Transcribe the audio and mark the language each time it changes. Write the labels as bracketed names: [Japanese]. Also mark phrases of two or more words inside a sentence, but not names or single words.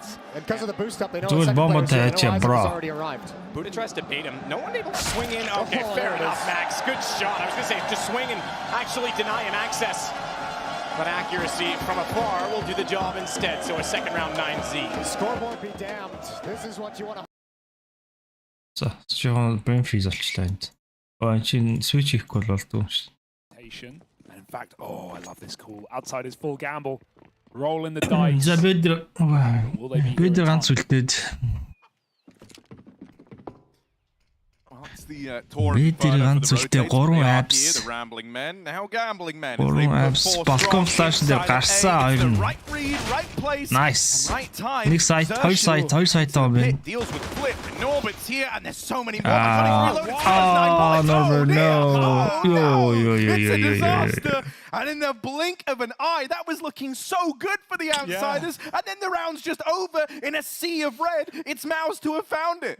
[English] And because of the boost up, they know the second player has already arrived. Buddha tries to bait him. No one able to swing in. Okay, fair enough, Max. Good shot. I was going to say, to swing and actually deny him access. But accuracy from afar will do the job instead. So a second round 9Z. Scoreboard be damned. This is what you want to. [Mongolian] За, жоохон [English] brain freeze [Mongolian] болчихлоо энд. Чин switch хийхгүй болдгоо шүү. [English] And in fact, oh, I love this call. Outside is full gamble. Rolling the dice. [Mongolian] За бид ганц үлдээд. [English] It's the touring further for the rotates. The Rambling Men. Now Gambling Men. Balkon flash [Mongolian] дээр гарсан хоёр нь. Nice. Нэг сайт, хоёр сайт таа байна. [English] Deals with Flip and Norbert's here and there's so many more. Norbert, no. It's a disaster. And in the blink of an eye, that was looking so good for the outsiders. And then the round's just over in a sea of red. It's Mouse to have found it.